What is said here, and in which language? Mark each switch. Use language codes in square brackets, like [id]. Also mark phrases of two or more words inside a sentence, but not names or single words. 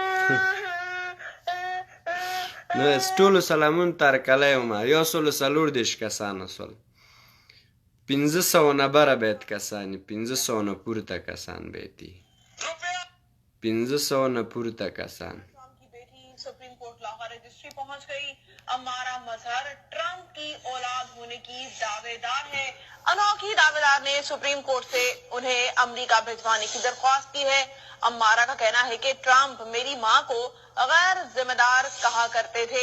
[ps] نو ټولو سلامونه ترکلی ومه 140 کسانه سول 500 نه بره باید کسان 500 نه پورته کسان باید 500 نه پورته کسان [hi] सुप्रीम कोर्ट लाहौर रजिस्ट्री पहुंच गई। अमारा मजहर ट्रंप की औलाद होने की दावेदार है। अनोखी दावेदार ने सुप्रीम कोर्ट से उन्हें अमेरिका भिजवाने की दरख्वास्त की है। अमारा का कहना है कि ट्रंप मेरी मां को गैर जिम्मेदार कहा करते थे।